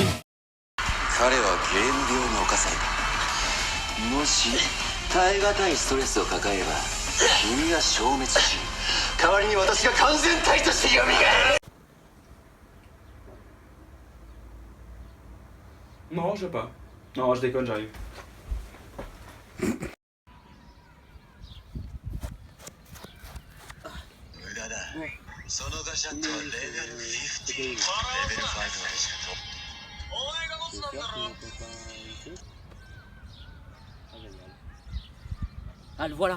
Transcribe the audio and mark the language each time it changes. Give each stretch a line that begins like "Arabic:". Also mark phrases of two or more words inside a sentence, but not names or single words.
Japanese: 彼はゲーム病に侵された。もし耐え難いストレスを抱えれば君が消滅し、代わりに私が完全体として蘇る。
French: Non, je sais pas. Non, je déconne, j'arrive. Ah, le voilà.